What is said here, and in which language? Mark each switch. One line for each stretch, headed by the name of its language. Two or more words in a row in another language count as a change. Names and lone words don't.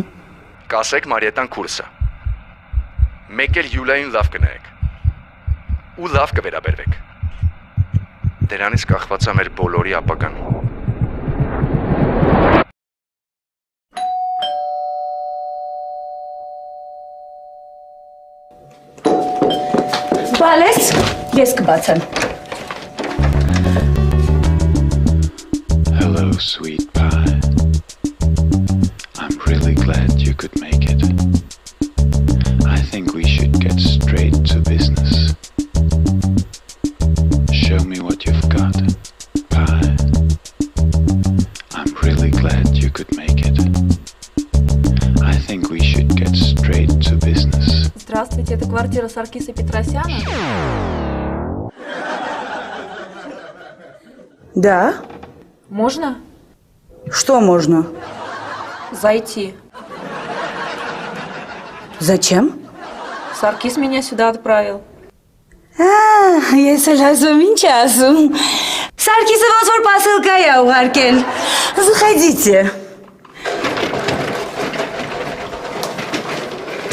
Armenian: Կասեք Մարիետան քուրսը։ Մեկ էլ Յուլիային լավ կնայեք։ Ու լավ կվերաբերվեք։ Դրանից կախված է մեր բոլորի ապագան։ Բալես, ես կբացեմ։
English: Hello, sweet pie. I'm really glad you could make it. I think we should get straight to business. Show me what you've got, pie. I'm really glad you could make it. I think we should get straight to business.
Russian: Здравствуйте, это квартира Саркиса Петросяна? Да. Можно? Что можно? Зайти. Зачем? Саркис меня сюда отправил.
Armenian: Ես էլ ասում ինչ ասում։ Սարգիսը ոնց որ պասիլկա է ուղարկել։ Заходите.